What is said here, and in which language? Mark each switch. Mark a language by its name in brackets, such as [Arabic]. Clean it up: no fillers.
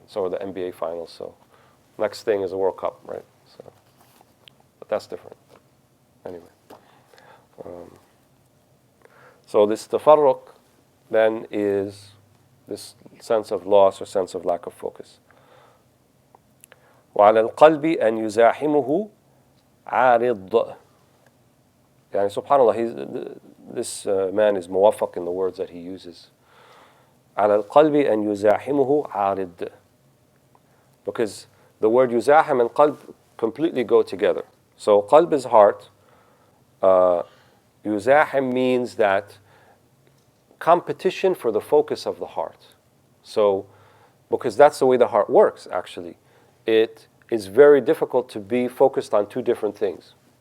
[English] So are the NBA finals. So next thing is the World Cup, right? So, but that's different. Anyway. So this tafarruq then is this sense of loss or sense of lack of focus. [Arabic] وعلى القلب أن يزاحمه عارض. [English] يعني subhanAllah, this man is muwaffaq in the words that he uses. [Arabic] على القلب أن يزاحمه عارض. [English] Because the word يزاحم and qalb completely go together. So qalb is heart. Yuzahim means that competition for the focus of the heart. So, because that's the way the heart works, actually. It is very difficult to be focused on two different things.